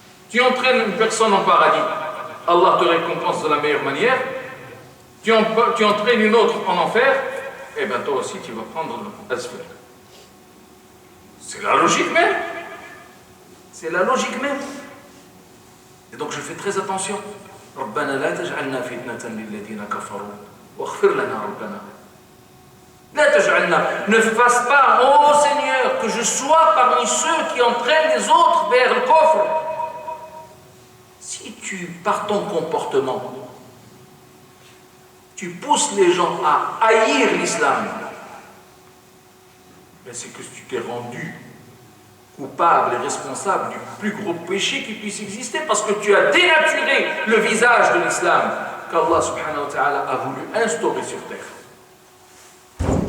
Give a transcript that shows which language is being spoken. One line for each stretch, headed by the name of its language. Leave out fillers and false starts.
French: Tu entraînes une personne en paradis, Allah te récompense de la meilleure manière. Tu entraînes une autre en enfer, eh bien toi aussi tu vas prendre l'asfel. C'est la logique même. C'est la logique même. Et donc je fais très attention.
Arabic: ربنا لا تجعلنا فتنة للذين كفروا واغفر لنا ربنا. لا تجعلنا,
French: ne fasse pas, ô Seigneur, que je sois parmi ceux qui entraînent les autres vers le coffre. Si tu, par ton comportement, tu pousses les gens à haïr l'islam, c'est que tu t'es rendu coupable et responsable du plus gros péché qui puisse exister, parce que tu as dénaturé le visage de l'islam qu'Allah subhanahu wa ta'ala a voulu instaurer sur terre.